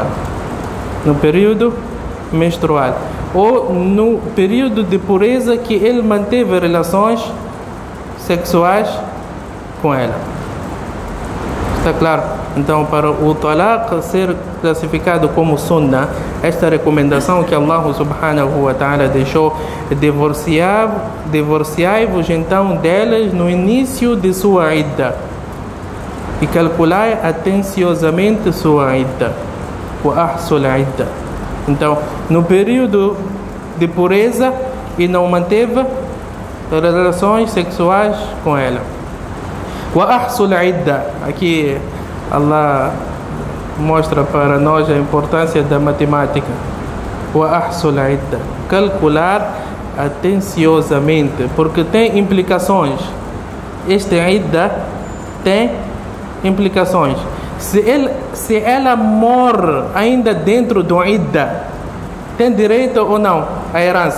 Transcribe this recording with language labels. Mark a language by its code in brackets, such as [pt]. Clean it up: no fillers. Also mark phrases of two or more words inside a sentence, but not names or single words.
[pt] No período menstrual. Ou no período de pureza que ele manteve relações sexuais com ela. Está claro? Então, para o talaq ser classificado como sunnah, esta recomendação que [ar] الله سبحانه وتعالى [pt] deixou: divorciai-vos então delas no início de sua idda e calculai atenciosamente sua idda. [ar] وأحصوا العدة. [pt] Então, no período de pureza e não manteve relações sexuais com ela. [ar] وأحصوا العدة. [pt] Aqui Allah mostra para nós a importância da matemática. [ar] وأحصوا العدة. [pt] Calcular atenciosamente, porque tem implicações. Este idda tem implicações. Se ela morre ainda dentro do idda, tem direito ou não à herança?